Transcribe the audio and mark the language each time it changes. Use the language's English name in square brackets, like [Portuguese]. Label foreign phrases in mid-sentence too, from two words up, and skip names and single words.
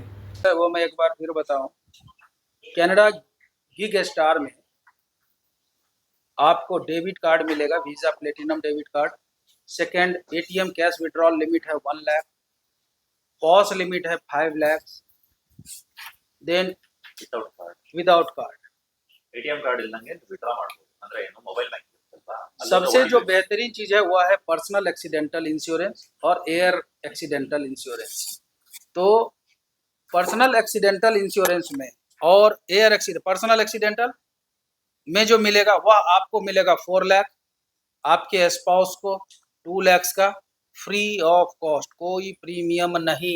[Hindi] वो मैं एक बार फिर बताऊं, कनाडा गिग स्टार में आपको [English] debit card [Hindi] मिलेगा, [English] Visa platinum debit card. second, ATM cash withdrawal limit [Hindi] है 1 लाख, [English] POS limit [Hindi] है 5 लाख। [English] then without card ATM card [Kannada] ಇಲ್ಲಂಗೆ ವಿಡ್ರಾ ಮಾಡಬಹುದು, ಅಂದ್ರೆ ಏನು [English] mobile banking. [Hindi] सबसे जो बेहतरीन चीज है वह है [English] personal accidental insurance [Hindi] और [English] air accidental insurance. [Hindi] तो [English] personal accidental insurance [Hindi] में और [English] air accident, personal accidental [Hindi] में जो मिलेगा वह आपको मिलेगा 4 लाख, आपके स्पाउस को 2 लाख का [English] free of cost, [Hindi] कोई प्रीमियम नहीं।